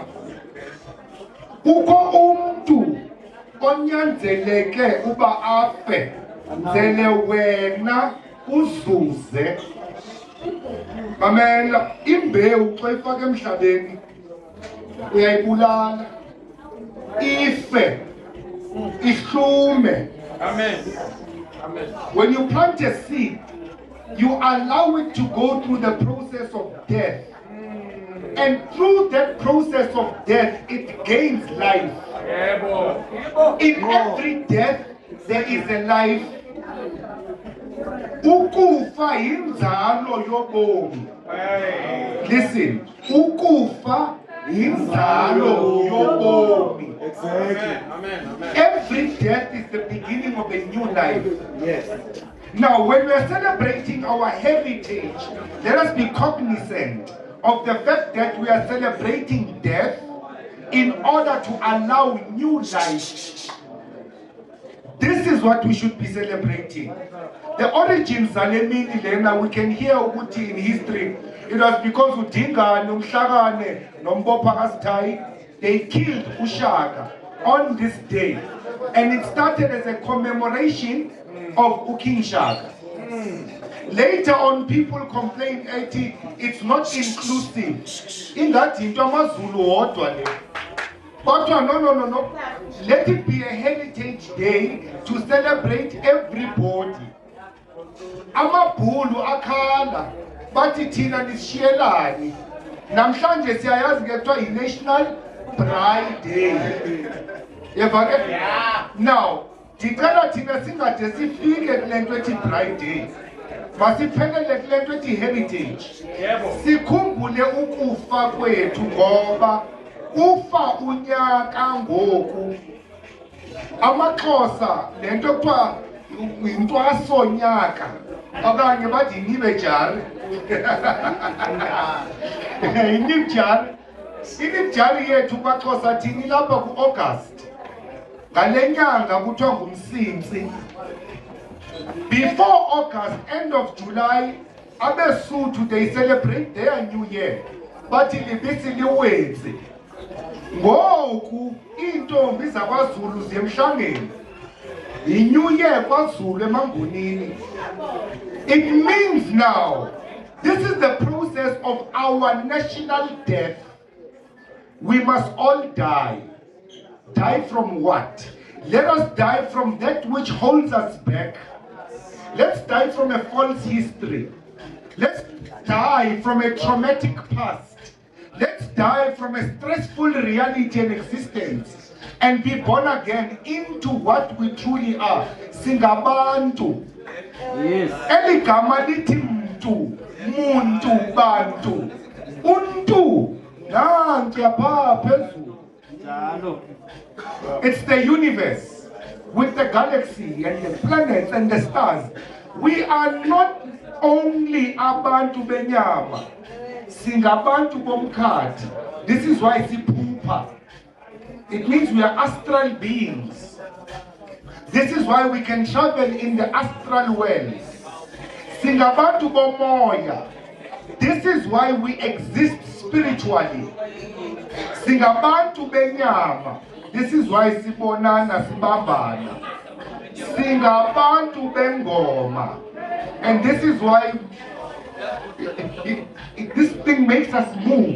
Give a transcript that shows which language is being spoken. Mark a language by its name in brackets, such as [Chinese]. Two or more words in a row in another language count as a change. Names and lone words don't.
[Xhosa] Kukho umntu onyanzeleke uba afe zele wena uzuze. Mamela, imbewu xa ifaka emhlabeni uyayibulala, ife, ihlume. Amen. Amen. [English] When you plant a seed, you allow it to go through the process of death. And through that process of death, it gains life. In every death, there is a life. [Xhosa] Ukufa yinzalo yobomi. Listen, ukufa yinzalo yobomi. Amen. [English] Every death is the beginning of a new life. Yes. Now, when we are celebrating our heritage, let us be cognizant of the fact that we are celebrating death in order to allow new life. This is what we should be celebrating. The origins [Xhosa] zalemini lena, [English] we can hear ukuthi in history, it was because uDingane, uMhlakane, noMbopha kaSithayi, they killed uShaka on this day. And it started as a commemoration of King Shaka. Later on, people complained, it's not inclusive. In that, but no. Let it be a heritage day to celebrate everybody. [Xhosa] Amabhulu akhala bathi thina nisishiyelani. Namhlanje siyayazi kuthiwa yi-National Bride Day. [English] Yeah. Now, [Xhosa] ndicela thina singade sifike kule nto ethi Bride Day. Masiphelele kule nto ethi heritage. Sikhumbule ukufa kwethu ngoba ufa unyaka ngoku. AmaXhosa le nto kuthiwa yintwasonyaka okanye bathi yinibejari. Yinibejari. Inibejari yethu kwaXhosa thini lapha ku-August. Ngale nyanga kuthiwa ngumsintsi. [English] Before August, end of July, abeSuthu they celebrate their new year. [Xhosa] Bathi libisi liwenzi. Ngoku intombi zakwaZulu ziyemhlangeni. [English] New year [Xhosa] kwaZulu eMangunini. [English] It means now, this is the process of our national death. We must all die. Die from what? Let us die from that which holds us back. Let's die from a false history. Let's die from a traumatic past. Let's die from a stressful reality and existence and be born again into what we truly are. [Xhosa] Singabantu. [English] Yes. [Xhosa] Eligama lithi mntu, muntu, bantu. Untu. Nanti apha phezulu. [English] It's the universe with the galaxy and the planets and the stars. We are not only [Xhosa] abantu benyama. Singabantu bomkhathi. [English] This is why siphupha. It means we are astral beings. This is why we can travel in the astral world. [Xhosa] Singabantu bomoya. [English] This is why we exist spiritually. [Xhosa] Singabantu benyama. [English] This is why [Xhosa] sibonana sibambana. Singabantu bengoma. [English] And this is why this thing makes us move.